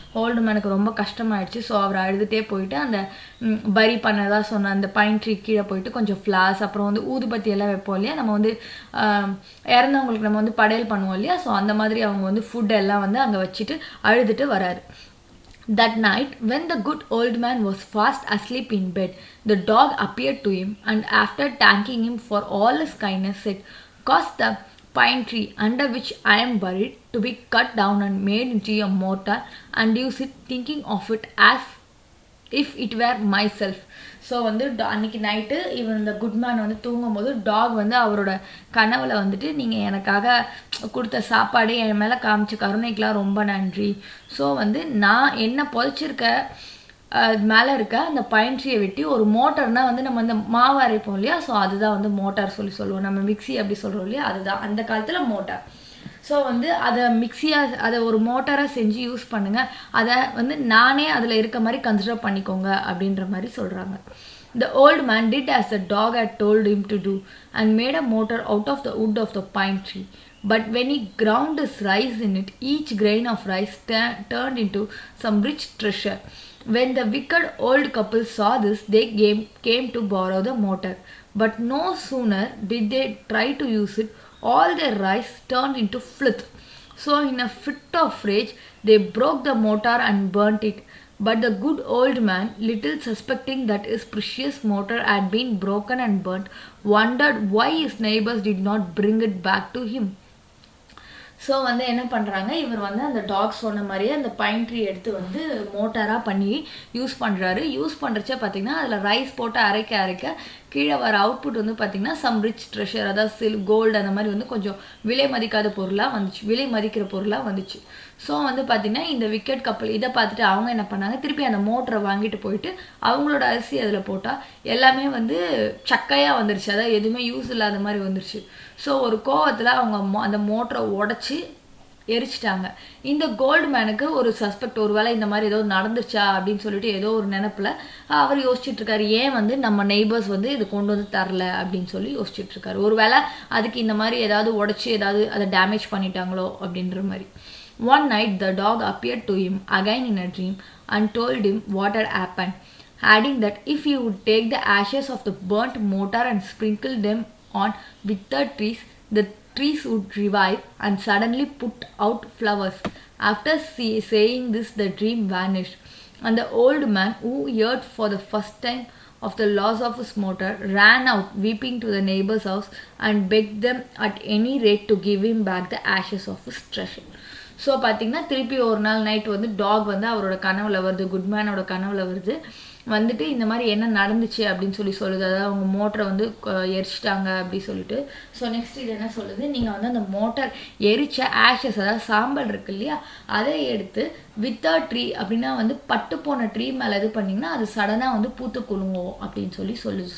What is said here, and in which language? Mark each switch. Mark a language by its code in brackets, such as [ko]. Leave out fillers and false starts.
[ta] Old மேனுக்கு ரொம்ப கஷ்டமாயிடுச்சு. So அவர் அழுதுகிட்டே போயிட்டு அந்த பரி பண்ணதா சொன்ன அந்த பைன் ட்ரீ கீழே போயிட்டு கொஞ்சம் ஃப்ளார்ஸ், அப்புறம் வந்து ஊதுபத்தி எல்லாம் வைப்போம் இல்லையா, நம்ம வந்து இறந்தவங்களுக்கு நம்ம வந்து படையல் பண்ணுவோம் இல்லையா, ஸோ அந்த மாதிரி அவங்க வந்து ஃபுட் எல்லாம் வந்து அங்கே வச்சுட்டு அழுதுட்டு வராரு. [en] That night, when the good old man was fast asleep in bed, the dog appeared to him, and after thanking him for all his kindness, said, "Cause the pine tree under which I am buried to be cut down and made into a mortar, and use it, thinking of it as if it were myself." [ta] So வந்து அன்றைக்கி night இவன் இந்த Goodman வந்து தூங்கும்போது talk வந்து அவரோட கனவில் வந்துட்டு, நீங்கள் எனக்காக கொடுத்த சாப்பாடு என் மேலே காமிச்ச கருணைக்கெலாம் ரொம்ப நன்றி. ஸோ வந்து நான் என்ன புதைச்சிருக்க மேலே இருக்க அந்த பைன் ட்ரீயை வெட்டி ஒரு மோட்டர்னால் வந்து நம்ம இந்த மாவு அரைப்போம் இல்லையா, ஸோ அதுதான் வந்து மோட்டார் சொல்லுவோம். நம்ம மிக்சி அப்படி சொல்கிறோம் இல்லையா, அதுதான் அந்த காலத்தில் மோட்டார். ஸோ வந்து அதை மிக்சியாக அதை ஒரு மோட்டாராக செஞ்சு யூஸ் பண்ணுங்கள், அதை வந்து நானே அதில் இருக்க மாதிரி கன்சிடர் பண்ணிக்கோங்க அப்படின்ற மாதிரி சொல்கிறாங்க. [en] The old man did as the dog had told him to do, and made a motor out of the wood of the pine tree. But when he ground his rice in it, each grain of rice turned into some rich treasure. When the wicked old couple saw this, they came to borrow the motor. But no sooner did they try to use it, all their rice turned into filth. So in a fit of rage, they broke the mortar and burnt it. But the good old man, little suspecting that his precious mortar had been broken and burnt, wondered why his neighbors did not bring it back to him. [ta] So வந்து என்ன பண்ணுறாங்க, இவர் வந்து அந்த talk சொன்ன மாதிரியே அந்த pine tree எடுத்து வந்து மோட்டாராக பண்ணி யூஸ் பண்ணுறாரு. யூஸ் பண்ணுறச்ச பார்த்திங்கன்னா அதில் ரைஸ் போட்டு அரைக்க கீழே வர அவுட்புட் வந்து பார்த்திங்கன்னா [en] some rich treasure, [ta] அதாவது கோல்டு அந்த மாதிரி வந்து கொஞ்சம் விலை மதிக்காத பொருளாக வந்துச்சு, விலை மதிக்கிற பொருளாக வந்துச்சு. ஸோ வந்து பார்த்திங்கன்னா இந்த விக்கெட் கப்பல் இதை பார்த்துட்டு அவங்க என்ன பண்ணாங்க, திருப்பி அந்த மோட்டரை வாங்கிட்டு போயிட்டு அவங்களோட அரிசி அதில் போட்டால் எல்லாமே வந்து சக்கையாக வந்துருச்சு, அதாவது எதுவுமே யூஸ் இல்லாத மாதிரி வந்துருச்சு. ஸோ ஒரு கோவத்தில் அவங்க அந்த மோட்டரை உடச்சி எரிச்சிட்டாங்க. இந்த கோல்டு மேனுக்கு ஒரு சஸ்பெக்ட், ஒரு வேளை இந்த மாதிரி ஏதோ நடந்துச்சா அப்படின்னு சொல்லிட்டு ஏதோ ஒரு நினப்பில் அவர் யோசிச்சுட்டு இருக்காரு, ஏன் வந்து நம்ம நெய்பர்ஸ் வந்து இது கொண்டு வந்து தரல அப்படின்னு சொல்லி யோசிச்சுட்டு இருக்காரு. ஒரு வேளை அதுக்கு இந்த மாதிரி ஏதாவது உடச்சி ஏதாவது அதை டேமேஜ் பண்ணிட்டாங்களோ அப்படின்ற மாதிரி. [en] One night the dog appeared to him again in a dream and told him what had happened, adding that if he would take the ashes of the burnt mortar and sprinkle them on withered trees, the trees would revive and suddenly put out flowers. After saying this, the dream vanished, and the old man, who heard for the first time of the loss of his mortar, ran out weeping to the neighbor's house and begged them at any rate to give him back the ashes of his treasure. [ta] So பார்த்தீங்கன்னா திருப்பி ஒரு நாள் night வந்து talk வந்து அவரோட கனவுல வருது, குட்மேனோட கனவுல வருது. வந்துட்டு இந்த மாதிரி என்ன நடந்துச்சு அப்படின்னு சொல்லுது. அதாவது அவங்க மோட்டரை வந்து எரிச்சிட்டாங்க அப்படி சொல்லிட்டு. ஸோ நெக்ஸ்ட் இது என்ன சொல்லுது, நீங்கள் வந்து அந்த மோட்டார் எரிச்ச ஆஷஸ், அதாவது சாம்பல் இருக்கு இல்லையா, அதை எடுத்து [en] with a tree [ta] அப்படின்னா வந்து பட்டு போன ட்ரீ மேலே இது பண்ணிங்கன்னா அது சடனாக வந்து பூத்து குலுங்கும் அப்படின்னு சொல்லுது.